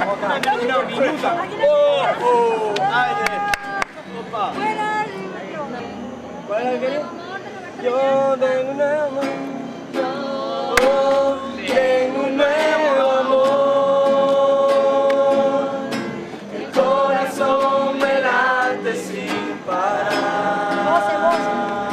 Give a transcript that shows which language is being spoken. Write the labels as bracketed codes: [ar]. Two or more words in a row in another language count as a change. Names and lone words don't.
[es] Una minuta. Ajde. Opa. ¿Cuál era el que quería? Yo tengo un amor. Yo tengo un nuevo amor. El corazón me late sin parar.